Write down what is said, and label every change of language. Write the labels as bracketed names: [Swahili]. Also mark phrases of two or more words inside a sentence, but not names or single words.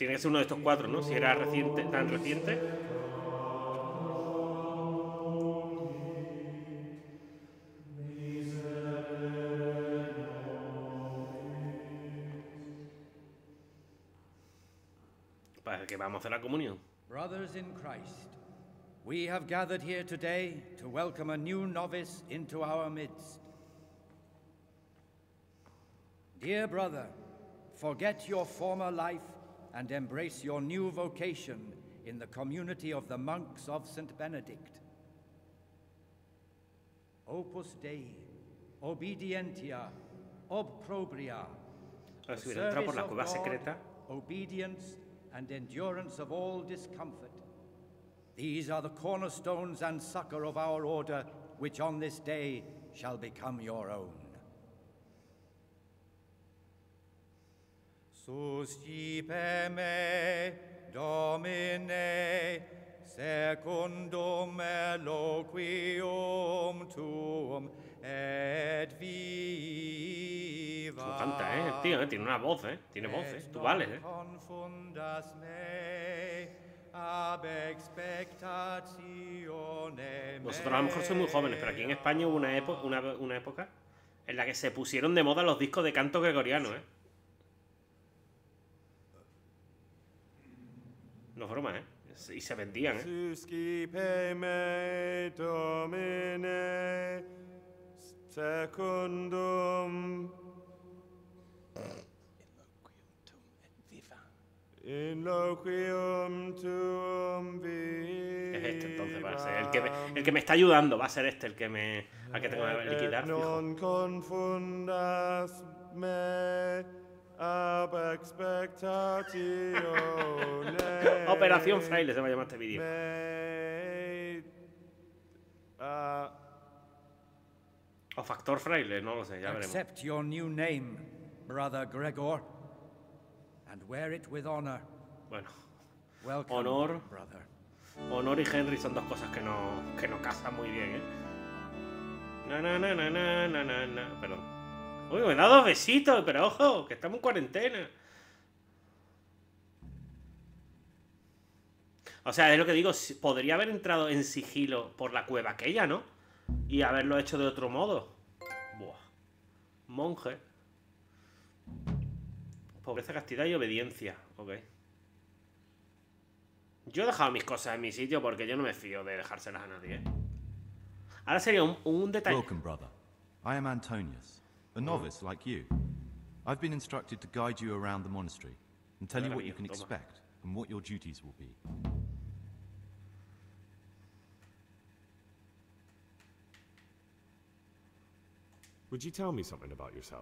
[Spanish] Tiene que ser uno de estos cuatro, ¿no? Si era reciente, tan reciente. Para que vamos a hacer la comunión. [English] Brothers in Christ, we have gathered here today to welcome a new novice into our midst. Dear brother, forget your former life and embrace your new vocation in the community of the monks of St. Benedict. [Latin] Opus Dei, obedientia, obprobria. [Spanish] A ver si hubiera entrado por la cueva secreta. [English] Obedience and endurance of all discomfort. These are the cornerstones and succor of our order, which on this day shall become your own. [Latin] Suscipe me, Domine, secundum eloquium tuum, et viva. [Spanish] Lo canta, el tío, tiene una voz, tiene voz, tú vales, [Latin] Confundas me ab expectatione. [Spanish] Vosotros a lo mejor sois muy jóvenes, pero aquí en España hubo una época en la que se pusieron de moda los discos de canto gregoriano, No es broma, y se vendían, [Latin] Suscipe me, Domine, secundum in loquium tuum viva. [Spanish] Es este entonces, va a ser el que me está ayudando, va a ser este el que al que tengo que liquidar, fijo. [Latin] Non confundas me ab expectatione. [Spanish] Operación Fraile se va a llamar este vídeo. O Factor Fraile, no lo sé, ya veremos. [English] Accept your new name, brother Gregor, and wear it with honor. [Spanish] Bueno, [English] Welcome, honor, brother. [Spanish] honor y Henry son dos cosas que no casan muy bien, Perdón. Uy, me da 2 besitos, pero ojo, que estamos en cuarentena. O sea, es lo que digo, podría haber entrado en sigilo por la cueva aquella, ¿no? Y haberlo hecho de otro modo. Buah. Monje. Pobreza, castidad y obediencia. Ok. Yo he dejado mis cosas en mi sitio porque yo no me fío de dejárselas a nadie, Ahora sería un detalle. [English] Welcome, brother. I am Antonius, a novice like you. I've been instructed to guide you around the monastery and tell you what you can expect and what your duties will be. Would you tell me something about yourself?